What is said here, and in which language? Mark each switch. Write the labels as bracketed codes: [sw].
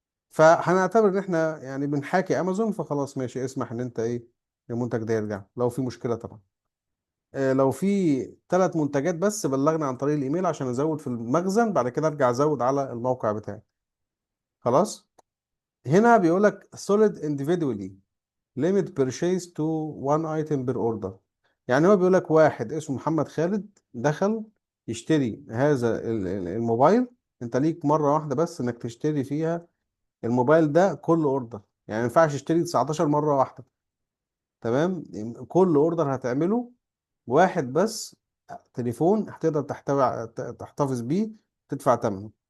[ar] فهنعتبر ان احنا يعني بنحاكي امازون، فخلاص ماشي، اسمح ان انت ايه، المنتج ده يرجع لو في مشكلة طبعا. لو في 3 منتجات بس بلغنا عن طريق الايميل عشان ازود في المخزن، بعد كده ارجع ازود على الموقع بتاعي. خلاص. هنا بيقول لك [en] solid individually limit purchase to one item per order. [ar] يعني هو بيقول لك واحد اسمه محمد خالد دخل يشتري هذا الموبايل، انت ليك مرة واحدة بس انك تشتري فيها الموبايل ده كل اوردر. يعني ما ينفعش تشتري 19 مرة واحدة. تمام. كل اوردر هتعمله واحد بس، تليفون هتقدر تحتفظ بيه، تدفع ثمنه.